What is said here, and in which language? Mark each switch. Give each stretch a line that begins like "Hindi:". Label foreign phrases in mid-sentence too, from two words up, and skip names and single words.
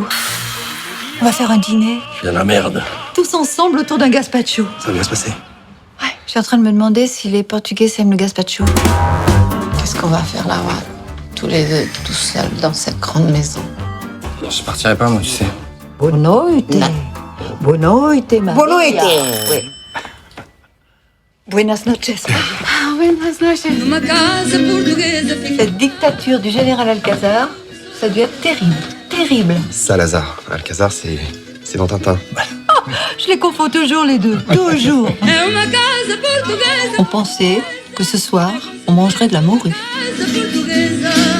French: On va faire un dîner. Bien la merde. Tous ensemble autour d'un gazpacho. Ça va bien se passer. Je suis en train de me demander si les Portugais aiment le gazpacho. Qu'est-ce qu'on va faire là-bas? Tous les deux, tout seuls, dans cette grande maison. Je partirai pas, moi, tu sais.
Portuguese: Boa noite. Boa noite, Maria. Boa noite.
French: Oui.
Spanish: Buenas noches. Ah, buenas noches.
French: Cette dictature du général Alcazar, ça a dû être terrible. Terrible. Salazar. Alcazar, c'est dans Tintin. Je les confonds toujours les deux. Toujours. On pensait que ce soir, on mangerait de la morue.